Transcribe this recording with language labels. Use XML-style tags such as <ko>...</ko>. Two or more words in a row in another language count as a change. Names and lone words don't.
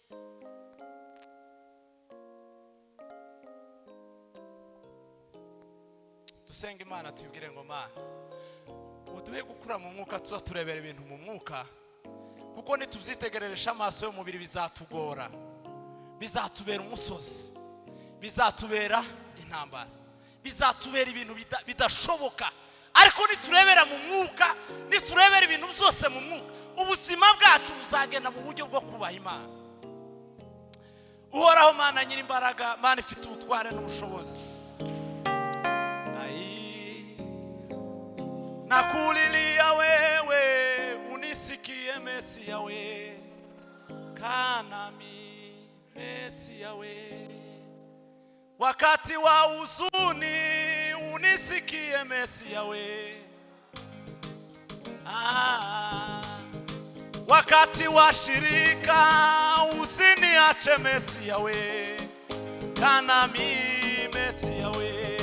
<rw>Dusenga Imana tubwire ngo Mana uduhe gukura mu mwuka, tuzaturebera ibintu mu mwuka, kuko nitubyitegereresha amaso y'umubiri bizatugora, bizatubera umusozi, bizatubera intambara, bizatubera ibintu bidashoboka. Ariko niturebera mu mwuka, niturebera ibintu byose mu mwuka, ubuzima bwacu buzagenda mu buryo bwo kubaha Imana. Uhoraho Mana nyirimbaraga, Mana ifite ubutware n'ubushobozi,</rw> <sw>nakulilia wewe unisikie Mesia we, kanami Mesia we. Wakati wa huzuni unisikie Mesia we, wakati wa shirika usiniache Mesia we, kanami Mesia we.</sw>